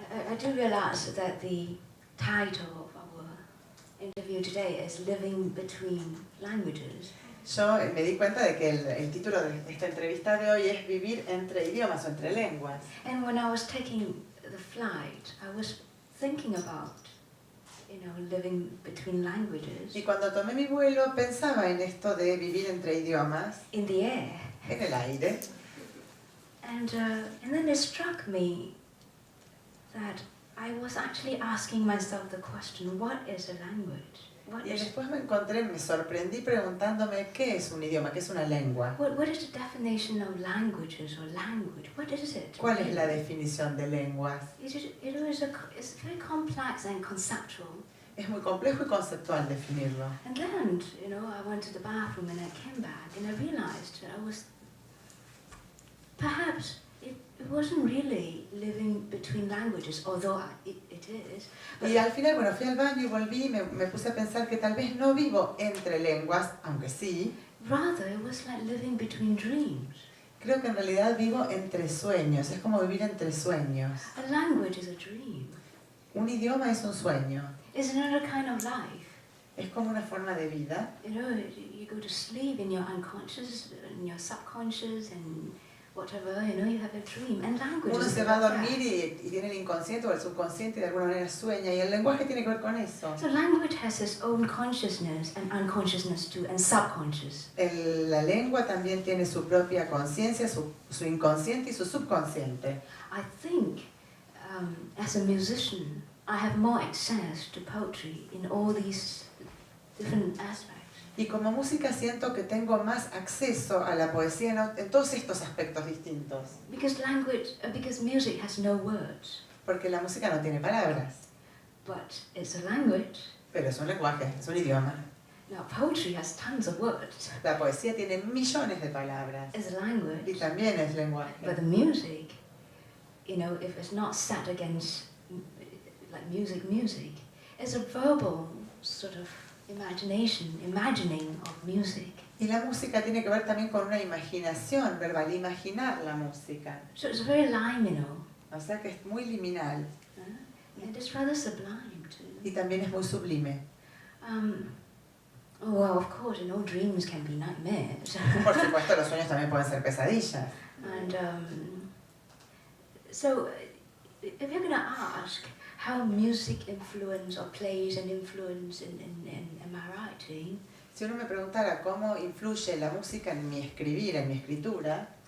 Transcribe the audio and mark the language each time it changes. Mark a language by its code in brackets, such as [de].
[en] I do realize that the title of our interview today is Living Between Languages. [es] Yo me di cuenta de que el título de esta entrevista de hoy es Vivir entre idiomas o entre lenguas. [en] And when I was taking the flight, I was thinking about, living between languages. [es] Y cuando tomé mi vuelo pensaba en esto de vivir entre idiomas, [en] In the air. [es] en el aire. [en] And then it struck me that I was actually asking myself the question, what is a language? [es] Y después me sorprendí preguntándome qué es un idioma, qué es una lengua. [en] What is the definition of languages or language? What is it? [es] ¿Cuál es la definición de lenguas? [en] It's very complex and conceptual. [es] Es muy complejo y conceptual definirlo. [en] And then, I went to the bathroom and I came back and I realized that I was, perhaps it wasn't really living between languages, although it is. [es] Y al final, fui al baño y volví y me puse a pensar que tal vez no vivo entre lenguas, aunque sí. [en] Rather, it was like living between dreams. [es] Creo que en realidad vivo entre sueños, es como vivir entre sueños. [en] A language is a dream. [es] Un idioma es un sueño. [en] It's another kind of life. [es] Es como una forma de vida. [en] You go to sleep in your unconscious, in your subconscious, and whatever, you have a dream. And language [es] Uno [en] is [es] se va a [en] like [es] dormir [en] that. [es] y tiene el inconsciente o el subconsciente y de alguna manera sueña. Y el lenguaje tiene que ver con eso. [en] So language has its own consciousness and unconsciousness too, and subconscious. [es] La lengua también tiene su propia conciencia, su inconsciente y su subconsciente. [en] I think, as a musician, I have more access to poetry in all these different aspects. [es] Y como música siento que tengo más acceso a la poesía en todos estos aspectos distintos. [en] Because music has no words. [es] Porque la música no tiene palabras. [en] But it's a language. [es] Pero es un lenguaje, es un idioma. [en] Now poetry has tons of words. [es] La poesía tiene millones de palabras. [en] It's a language. [es] Y también es lenguaje. [en] But the music, if it's not set against like music, it's a verbal sort of imagining of music. [es] Y la música tiene que ver también con una imaginación verbal, imaginar la música. [en] So it's very liminal. [es] O sea que es muy liminal. [en] And it's rather sublime too. [es] Y también es muy sublime. [en] Well, of course, dreams can be nightmares. [es] Por supuesto, los sueños también pueden ser pesadillas. [en] And so, if you're going to ask how music influence or plays an influence in my writing, [es] Si uno me preguntara cómo influye la música en mi escribir, en mi escritura,